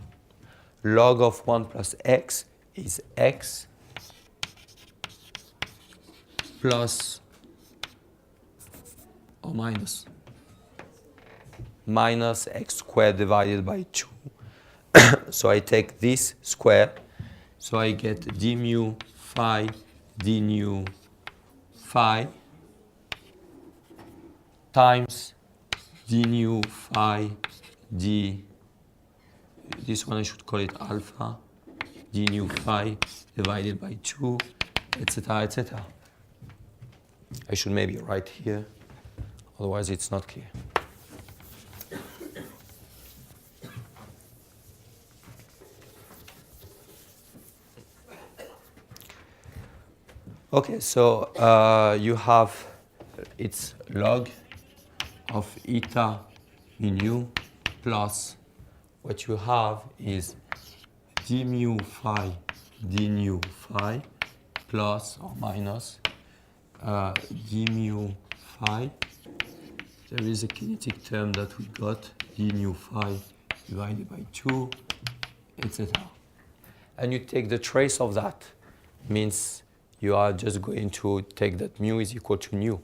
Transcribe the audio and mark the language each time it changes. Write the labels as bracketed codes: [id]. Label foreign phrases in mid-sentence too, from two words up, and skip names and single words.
[en] Log of 1 plus x is x plus or minus x squared divided by 2. So I take this square, so I get d mu phi d nu phi times d nu phi d, this one I should call it alpha, d nu phi divided by 2, etc., etc. I should maybe write here, otherwise it's not clear. Okay, so you have its log of eta mu plus what you have is d mu phi d nu phi plus or minus d mu phi. There is a kinetic term that we got, d nu phi divided by 2, etc. And you take the trace of that. Means you are just going to take that mu is equal to nu.